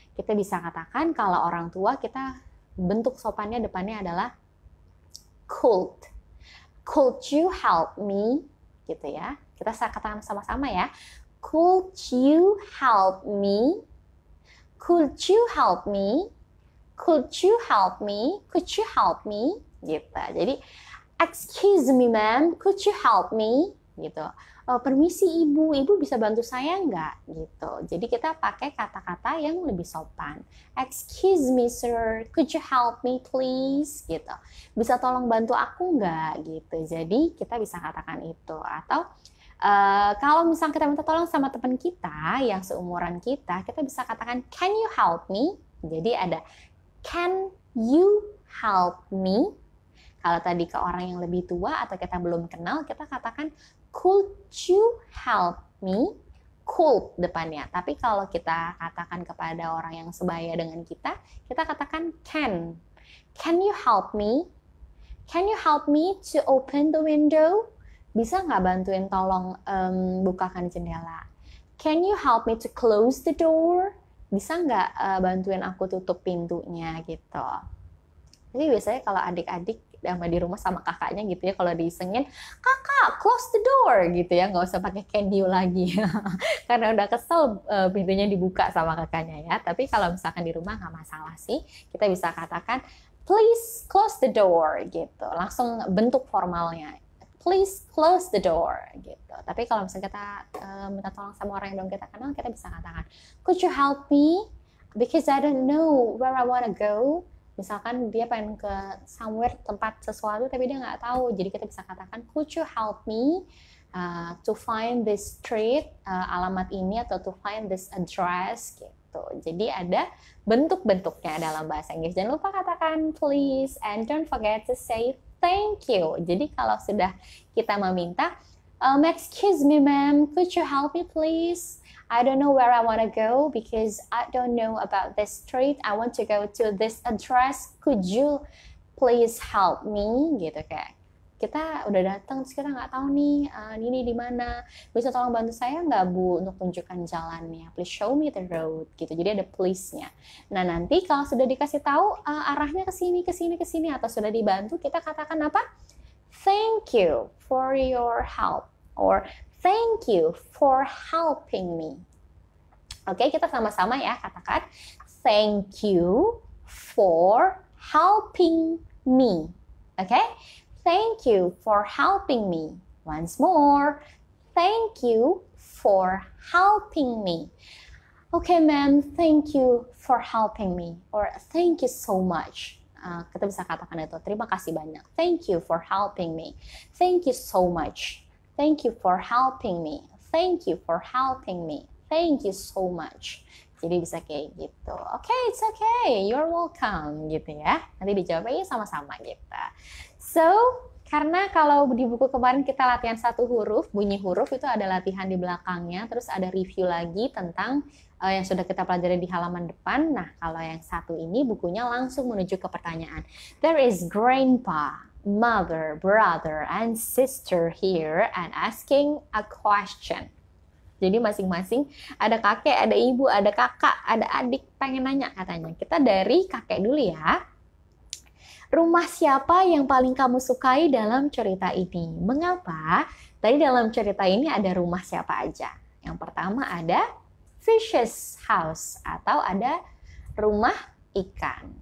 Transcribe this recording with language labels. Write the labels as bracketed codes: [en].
[id] Kita bisa katakan kalau orang tua, kita bentuk sopannya depannya adalah [en] could you help me [id] gitu ya. Kita katakan sama-sama ya, [en] could you help me, could you help me, could you help me, could you help me gitu. Jadi excuse me ma'am, could you help me gitu. [id] Permisi ibu bisa bantu saya nggak gitu. Jadi kita pakai kata-kata yang lebih sopan. [en] Excuse me sir, could you help me please [id] gitu. Bisa tolong bantu aku nggak gitu. Jadi kita bisa katakan itu. Atau kalau misalnya kita minta tolong sama teman kita yang seumuran kita bisa katakan [en] can you help me. [id] Jadi ada [en] can you help me. [id] Kalau tadi ke orang yang lebih tua atau kita belum kenal, kita katakan [en] could you help me? [id] Could depannya. Tapi kalau kita katakan kepada orang yang sebaya dengan kita katakan can. [en] Can you help me? Can you help me to open the window? [id] Bisa nggak bantuin tolong bukakan jendela? [en] Can you help me to close the door? [id] Bisa nggak bantuin aku tutup pintunya gitu. Jadi biasanya kalau adik-adik sama di rumah sama kakaknya gitu ya, kalau disengin, kakak [en] close the door [id] gitu ya, nggak usah pakai can you lagi karena udah kesel pintunya dibuka sama kakaknya ya. Tapi kalau misalkan di rumah nggak masalah sih, kita bisa katakan [en] please close the door [id] gitu, langsung bentuk formalnya, please close the door gitu. Tapi kalau misalnya kita minta tolong sama orang yang belum kita kenal, kita bisa katakan [en] could you help me because I don't know where I wanna go. [id] Misalkan dia pengen ke somewhere, tempat sesuatu, tapi dia nggak tahu. Jadi kita bisa katakan, [en] could you help me to find this street, alamat ini, atau to find this address gitu. [id] Jadi ada bentuk-bentuknya dalam bahasa Inggris. Jangan lupa katakan [en] please, and don't forget to say thank you. [id] Jadi kalau sudah kita meminta, [en] excuse me ma'am, could you help me please? I don't know where I want to go because I don't know about this street. I want to go to this address. Could you please help me? [id] Gitu kayak kita udah datang, terus kita nggak tahu nih ini di mana. Bisa tolong bantu saya nggak bu untuk tunjukkan jalannya? [en] Please show me the road. [id] Gitu. Jadi ada please-nya. Nah nanti kalau sudah dikasih tahu arahnya ke sini atau sudah dibantu, kita katakan apa? [en] Thank you for your help, or thank you for helping me. [id] Oke, kita sama-sama ya katakan [en] thank you for helping me. Oke, thank you for helping me. Once more, thank you for helping me. Okay, ma'am, thank you for helping me, or thank you so much. [id] Kita bisa katakan itu, terima kasih banyak. [en] Thank you for helping me. Thank you so much. Thank you for helping me. Thank you for helping me. Thank you so much. [id] Jadi bisa kayak gitu. [en] Okay, it's okay. You're welcome [id] gitu ya. Nanti dijawabnya sama-sama gitu. So, karena kalau di buku kemarin kita latihan satu huruf, bunyi huruf itu ada latihan di belakangnya, terus ada review lagi tentang yang sudah kita pelajari di halaman depan. Nah, kalau yang satu ini bukunya langsung menuju ke pertanyaan. [en] There is grandpa, mother, brother, and sister here and asking a question. [id] Jadi masing-masing ada kakek, ada ibu, ada kakak, ada adik pengen nanya katanya. Kita dari kakek dulu ya. Rumah siapa yang paling kamu sukai dalam cerita ini? Mengapa? Tadi dalam cerita ini ada rumah siapa aja? Yang pertama ada fish's house atau ada rumah ikan.